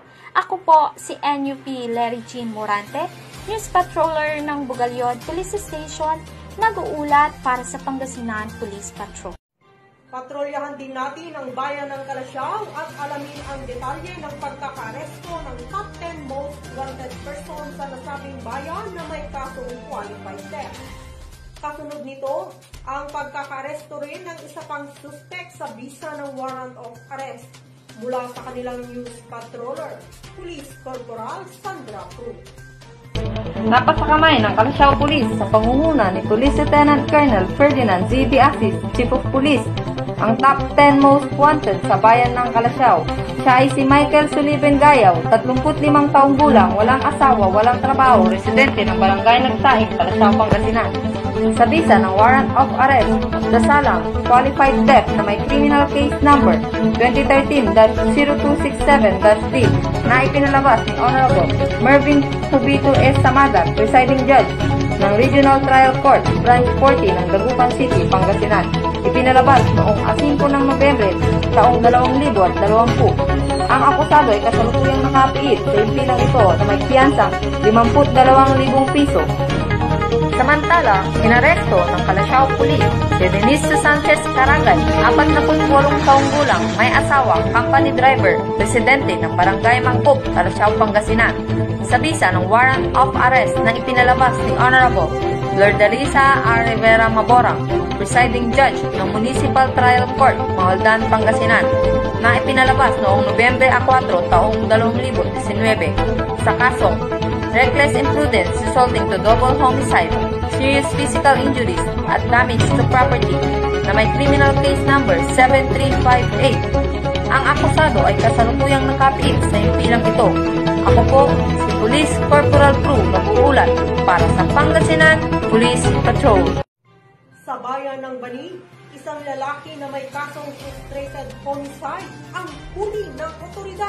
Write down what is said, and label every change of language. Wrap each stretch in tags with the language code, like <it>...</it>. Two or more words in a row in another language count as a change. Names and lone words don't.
<tl>Ako po si NUP Larry Jean Morante,</tl> <en>News Patroller</en> <tl>ng Bugalyon Police Station, nag-uulat para sa Pangasinan Police Patrol. Patrolyahan din natin ang bayan ng Calasiao at alamin ang detalye ng pagkakaresto ng</tl> <en>top 10 most wanted person</en> <tl>sa nasabing bayan na may kasong</tl> <en>qualified theft.</en> <tl>Kasunod nito, ang pagkakaresto rin ng isa pang suspect sa bisa ng</tl> <en>warrant of arrest</en> <tl>mula sa kanilang</tl> <en>news patroller,</en> <tl>Police Corporal Sandra Cruz. Napasakamay ng Calasiao Police sa pangunguna ni Police Lieutenant Colonel Ferdinand Z. D. Asis, Chief of Police, ang</tl> <en>top 10 most wanted</en> <tl>sa bayan ng Calasiao. Siya ay si Michael Sullivan Gayaw, 35 taong gulang, walang asawa, walang trabaho, residente ng barangay Nagtahig, Calasiao, Pangasinan. Sa bisa ng</tl> <en>warrant of arrest,</en> <tl>dasalang</tl> <en>qualified theft</en> <tl>na may</tl> <en>criminal case number</en> <tl>2013-0267-D na ipinalabas ni Honorable Mervin Hubito S. Samagat,</tl> <en>presiding judge</en> <tl>ng Regional Trial Court, Branch 40 ng Dagupan City, Pangasinan. Ipinalabas noong 5 ng Nobyembre, taong 2020. Ang akusado ay kasalukuyang nakapiit sa impilang ito na may piyansang 52,000 piso. Samantala, inaresto ng Calasiao Police si Denise Sanchez Carangay, 48 taong gulang, may asawa,</tl> <en>company driver,</en> <tl>residente ng barangay Mangkop, Calasiao, Pangasinan. Sa bisa ng</tl> <en>warrant of arrest</en> <tl>na ipinalabas ni Honorable Lordarisa R. Rivera Maborang,</tl> <en>presiding judge</en> <tl>ng Municipal Trial Court, Mahaldan, Pangasinan, na ipinalabas noong Nobyembre 4, taong 2019 sa kasong</tl> <en>reckless imprudence resulting to double homicide, serious physical injuries,</en> <tl>at</tl> <en>damage to property</en> <tl>na may</tl> <en>criminal case number</en> <tl>7358. Ang akusado ay kasalukuyang nakapiit sa impilang ito. Ako po, si Police Corporal Crew, nag-uulat para sa Pangasinan Police Patrol. Sa bayan ng Bani, isang lalaki na may kasong</tl> <en>frustrated homicide</en> <tl>ang huli ng otoridad.</tl>